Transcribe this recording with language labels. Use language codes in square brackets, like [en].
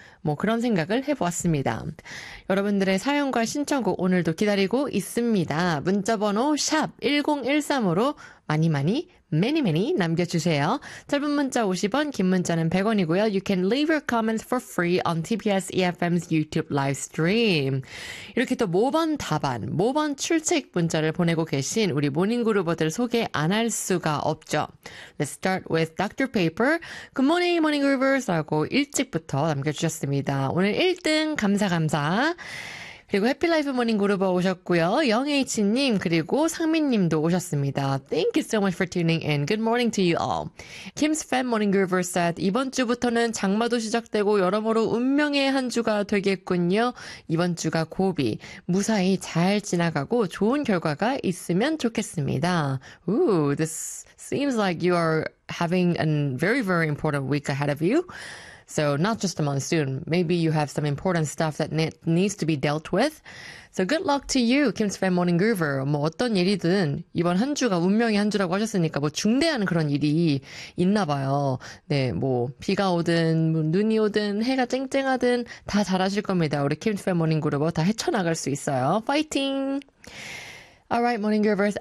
[ko] 뭐 그런 생각을 해보았습니다. 여러분들의 사연과 신청곡 오늘도 기다리고 있습니다. 문자번호 샵 1013으로 많이 많이 [en] many many [ko] 남겨주세요. 짧은 문자 50원, 긴 문자는 100원이고요. [en] You can leave your comments for free on TBS EFM's YouTube live stream. [ko] 이렇게 또 모범 답안, 모범 출첵 문자를 보내고 계신 우리 모닝그루버들 소개 안 할 수가 없죠. [en] Let's start with Dr. Paper. Good morning, morninggroovers. [ko] 라고 일찍부터 남겨주셨습니다. 오늘 1등 감사 감사. 그리고 해피라이프 모닝그루버 오셨고요. 영H님 그리고 상민님도 오셨습니다. [en] Thank you so much for tuning in. Good morning to you all. Kim's fan moninggroover said [ko] 이번 주부터는 장마도 시작되고 여러모로 운명의 한 주가 되겠군요. 이번 주가 고비, 무사히 잘 지나가고 좋은 결과가 있으면 좋겠습니다. [en] Ooh, this seems like you are having a very, very important week ahead of you. So not just a monsoon, maybe you have some important stuff that needs to be dealt with. So good luck to you, Kim's Fan Morning Groover. [ko] 뭐 어떤 일이든 이번 한 주가 운명의 한 주라고 하셨으니까 뭐 중대한 그런 일이 있나 봐요. 네, 뭐 비가 오든 눈이 오든 해가 쨍쨍하든 다 잘하실 겁니다. 우리 Kim's Fan Morning Groover 다 헤쳐나갈 수 있어요. 파이팅! [en] Alright, morning groovers.